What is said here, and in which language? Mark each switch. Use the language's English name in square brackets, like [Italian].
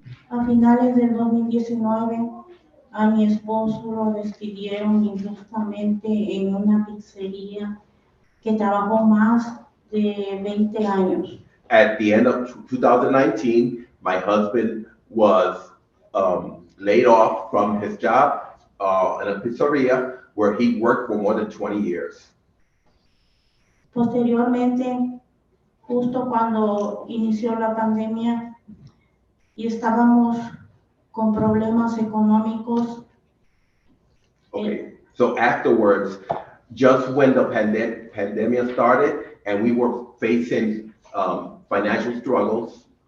[Spanish] A finales del 2019, a mi esposo lo despidieron injustamente en una pizzería que trabajó más de 20 años. [English] At the end of 2019, my husband was laid off from his job in a pizzeria where he worked for more than 20 years. [Spanish] Posteriormente, justo cuando inició la pandemia y estábamos con problemas económicos. [English] Okay, so afterwards, just when the pandemic started and we were facing financial struggles,